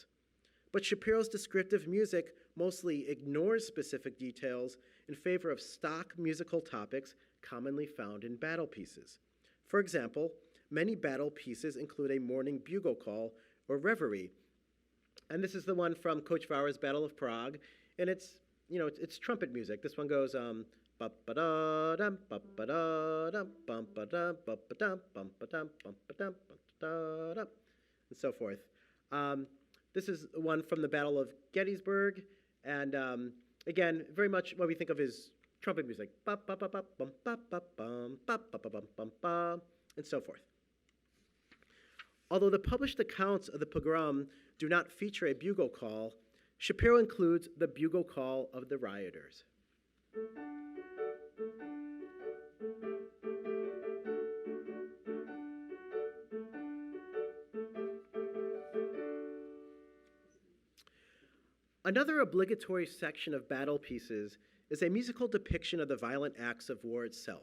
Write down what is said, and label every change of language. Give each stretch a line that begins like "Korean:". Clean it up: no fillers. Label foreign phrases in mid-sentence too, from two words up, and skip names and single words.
English: But Shapiro's descriptive music mostly ignores specific details in favor of stock musical topics commonly found in battle pieces. For example, many battle pieces include a morning bugle call or reverie. And this is the one from Kochvar's Battle of Prague, and it's trumpet music. This one goes ba-ba-da-dum, ba-ba-da-dum, bum-ba-dum, ba-ba-dum, bum-ba-dum, bum-ba-dum, ba-da-dum, and so forth. This is one from the Battle of Gettysburg, and again, very much what we think of as trumpet music, ba-ba-ba-ba-bum, ba-ba-bum, ba-ba-bum-bum-bum, and so forth. Although the published accounts of the pogrom do not feature a bugle call, Shapiro includes the bugle call of the rioters. Another obligatory section of battle pieces is a musical depiction of the violent acts of war itself.